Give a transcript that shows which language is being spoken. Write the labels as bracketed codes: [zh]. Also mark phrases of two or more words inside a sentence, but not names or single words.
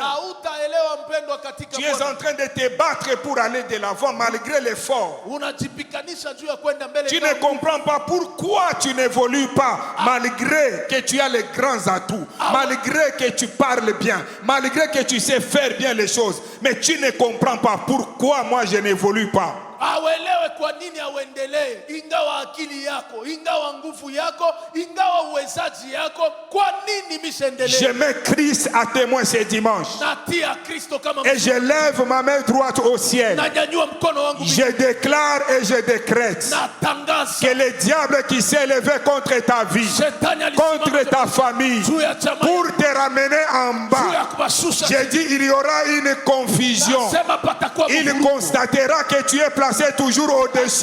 [fr] Tu es en train de te battre pour aller de l'avant malgré l'effort. Tu ne comprends pas pourquoi tu n'évolues pas malgré que tu as les grands atouts, malgré que tu parles bien, malgré que tu sais faire bien les choses. Mais tu ne comprends pas pourquoi moi je n'évolue pas. [sw] Awelewe kwa nini auendelee, ingawa akili yako, ingawa nguvu yako, ingawa uwezaji yako, kwa nini misiendelee? [fr] Je mets Christ à témoin ce dimanche. [sw] Natia Kristo kama [fr] et je lève ma main droite au ciel. [sw] Nanyanyua mkono wangu. [fr] Je déclare et je décrète [sw] natangaza [fr] que le diable qui s'est levé contre ta vie, contre ta famille, pour te ramener en bas, j'ai dit il y aura une confusion. Il constatera que tu es placé toujours au-dessus.